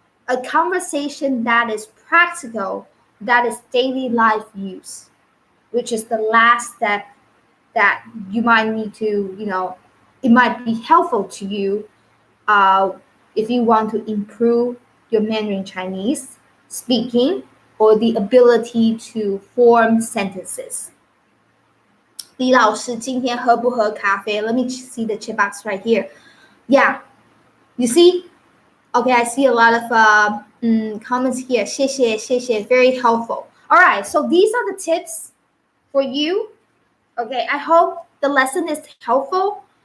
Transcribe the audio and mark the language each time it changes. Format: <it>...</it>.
<en>A conversation that is practical, that is daily life use, which is the last step that you might need to, it might be helpful to you if you want to improve your Mandarin Chinese speaking or the ability to form sentences.</en> <zh>李老师今天喝不喝咖啡?</zh> <en>Let me see the chat box right here. Yeah, you see? Okay, I see a lot of comments here. 谢谢 very helpful. All right, so these are the tips for you. Okay, I hope the lesson is helpful.</en>